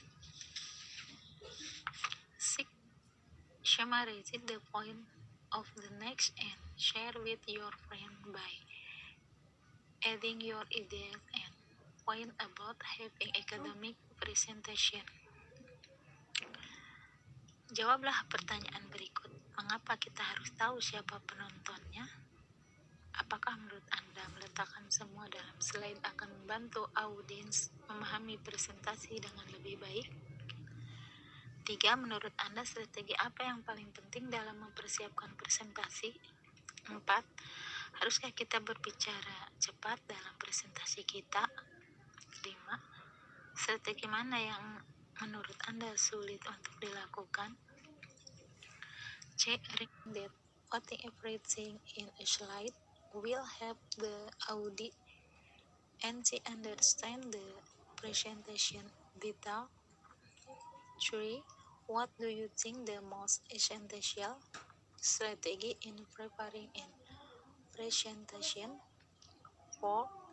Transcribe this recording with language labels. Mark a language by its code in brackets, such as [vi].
[en] 6. Summarize the point of the next and share with your friend by adding your ideas and point about having academic presentation. [id] Jawablah pertanyaan berikut. Mengapa kita harus tahu siapa penontonnya? Apakah menurut Anda meletakkan semua dalam slide akan membantu audiens memahami presentasi dengan lebih baik? 3. Menurut Anda strategi apa yang paling penting dalam mempersiapkan presentasi? 4. Haruskah kita berbicara cepat dalam presentasi kita? 5. Strategi mana yang menurut Anda sulit untuk dilakukan? C. [en] That putting everything in a slide will help the audience understand the presentation better. 3. What do you think the most essential strategy in preparing a presentation? 4.